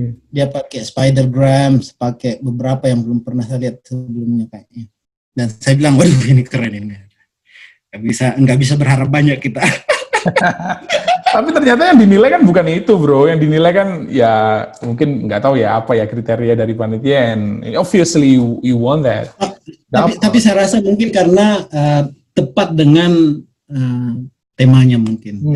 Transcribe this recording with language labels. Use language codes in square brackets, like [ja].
[id] Dia pakai spidergram, pakai beberapa yang belum pernah saya lihat sebelumnya kayaknya. Dan saya bilang, waduh ini keren ini. Nggak bisa berharap banyak kita. Tapi ternyata yang dinilai kan bukan itu, bro. Yang dinilai kan ya mungkin nggak tahu ya apa ya kriteria dari panitia. [en] Obviously you want that. [id] Tapi saya rasa mungkin karena tepat dengan temanya mungkin.